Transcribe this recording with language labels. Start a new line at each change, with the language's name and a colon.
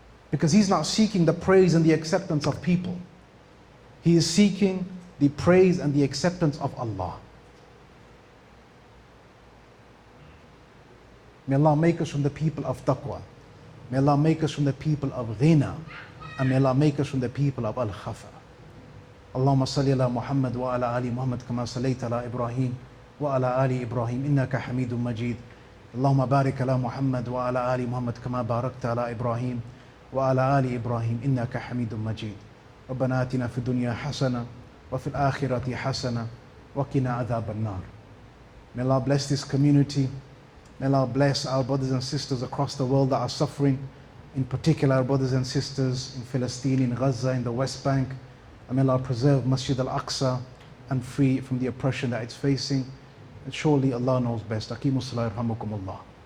English: Because he's not seeking the praise and the acceptance of people. He is seeking the praise and the acceptance of Allah. May Allah make us from the people of taqwa. May Allah make us from the people of ghina. And may Allah make us from the people of al-khafa.
Arabic: اللهم صل على محمد وعلى آل محمد كما صليت على إبراهيم وعلى آل إبراهيم إنك حميد مجيد. اللهم بارك على محمد وعلى آل محمد كما باركت على إبراهيم وعلى آل إبراهيم إنك حميد مجيد. ربنا آتنا في الدنيا حسنة وفي الآخرة حسنة وقنا عذاب النار.
English: May Allah bless this community. May Allah bless our brothers and sisters across the world that are suffering, in particular our brothers and sisters in Palestine, in Gaza, in the West Bank. And may Allah preserve Masjid al-Aqsa and free it from the oppression that it's facing. And surely Allah knows best.
Arabic: Aqimus salat, yarhamukumullah.